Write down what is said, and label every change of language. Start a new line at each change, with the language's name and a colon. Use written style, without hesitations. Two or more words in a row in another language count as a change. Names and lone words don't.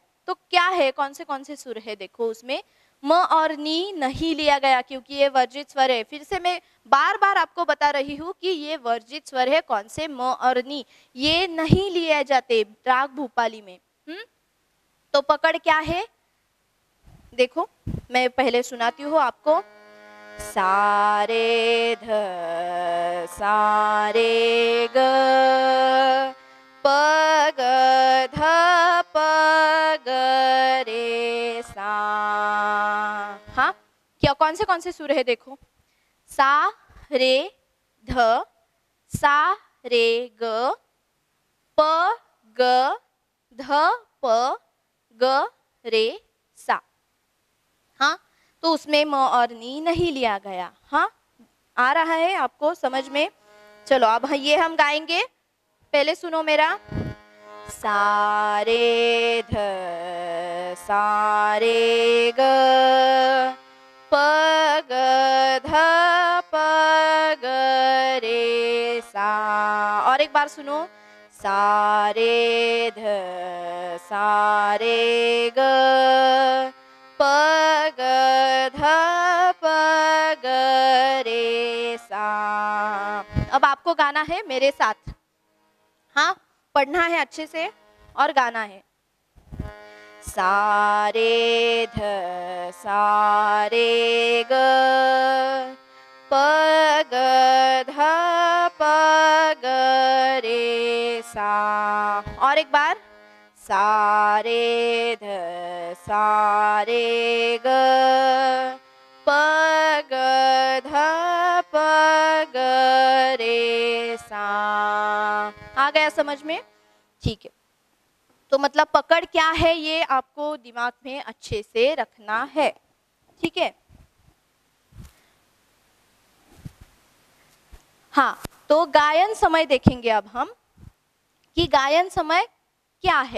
Hindi: तो क्या है, कौन से सुर है, देखो उसमें म और नी नहीं लिया गया क्योंकि ये वर्जित स्वर है। फिर से मैं बार बार आपको बता रही हूँ कि ये वर्जित स्वर है। कौन से? म और नी, ये नहीं लिए जाते राग भूपाली में। तो पकड़ क्या है, देखो मैं पहले सुनाती हूँ आपको। सा रे ध सा रे ग प ग ध प ग रे सा। हाँ, क्या कौन से सुर है देखो, सा रे ध सा रे ग प ग ध प ग रे सा। हाँ, तो उसमें म और नी नहीं लिया गया। हाँ, आ रहा है आपको समझ में? चलो अब ये हम गाएंगे, पहले सुनो मेरा। सा रे ध सा रे ग प ग ध प ग रे सा। और एक बार सुनो, सा रे ध सा रे ग प ग ध प ग रे सा। अब आपको गाना है मेरे साथ, हाँ, पढ़ना है अच्छे से और गाना है। सा रे ध सा रे ग प ग ध प ग रे सा। और एक बार, सा रे ध सा रे ग प ग ध प ग रे सा। आ गया समझ में? ठीक है, तो मतलब पकड़ क्या है ये आपको दिमाग में अच्छे से रखना है, ठीक है। हाँ, तो गायन समय देखेंगे अब हम कि गायन समय क्या है।